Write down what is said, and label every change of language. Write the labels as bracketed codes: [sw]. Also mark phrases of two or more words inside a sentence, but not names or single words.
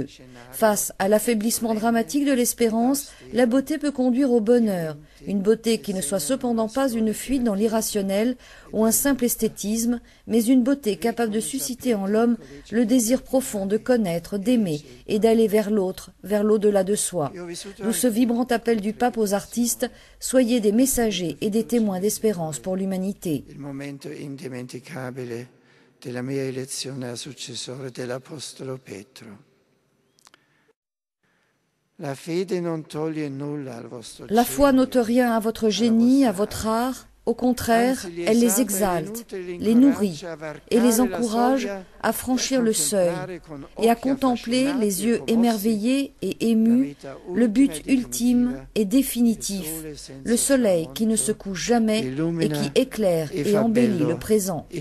[fr] Face à l'affaiblissement dramatique de l'espérance, la beauté peut conduire au bonheur, une beauté qui ne soit cependant pas une fuite dans l'irrationnel ou un simple esthétisme, mais une beauté capable de susciter en l'homme le désir profond de connaître, d'aimer et d'aller vers l'autre, vers l'au-delà de soi. D'où ce vibrant appel du pape aux artistes, soyez des messagers et des témoins d'espérance pour l'humanité. [it] Della mia elezione a successore dell'Apostolo Petro. [fr] La foi n'ôte rien à votre génie, à votre art. Au contraire, elle les exalte, les nourrit et les encourage à franchir le seuil et à contempler, les yeux émerveillés et émus, le but ultime et définitif, le soleil qui ne se couche jamais et qui éclaire et embellit le présent.